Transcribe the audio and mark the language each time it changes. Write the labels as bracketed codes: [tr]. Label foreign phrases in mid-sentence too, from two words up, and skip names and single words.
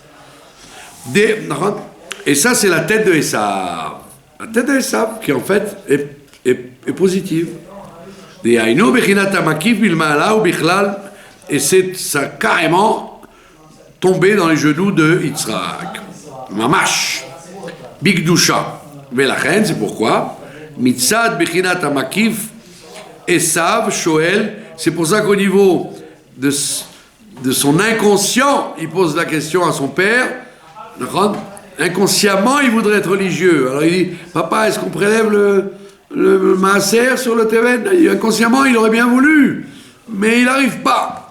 [fr] Et ça, c'est la tête de Esav. La tête de Esav, qui en fait est positive. Et c'est ça carrément tombé dans les genoux de Yitzhak. [he] ממש. בקדושה. ולכן, [fr] c'est pourquoi. [he] מצד בחינת המקיף. Esav, Shoel. [fr] C'est pour ça qu'au niveau de son inconscient, il pose la question à son père. Inconsciemment, il voudrait être religieux. Alors il dit, papa, est-ce qu'on prélève le maaser sur le Teven? Inconsciemment, il aurait bien voulu, mais il n'arrive pas.